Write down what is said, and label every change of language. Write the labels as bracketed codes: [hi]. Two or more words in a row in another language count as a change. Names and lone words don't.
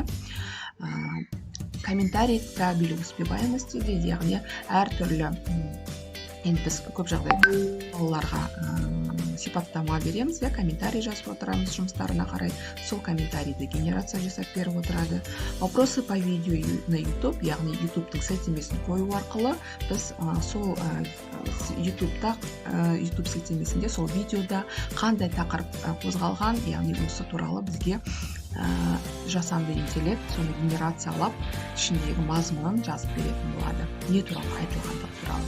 [ru] Комментарий пробелі успеваемости [kk] дейді, яғни әртүрлі, енді біз көп жағдайда балаларға сипаттама береміз, комментарий жазып отырамыз жұмыстарына қарай, сол комментарийді генерация жасап беріп отырады. [ru] Вопросы по видео на YouTube, [kk] яғни YouTube-тың сілтемесін қою арқылы біз сол YouTube сілтемесінде, сол видеода қандай тақырып қозғалған, яғни осы туралы бізге жасанды интеллект соны генерациялап ішіндегі мазмұнын жазып беретін болады, не туралы айтылғандығы туралы.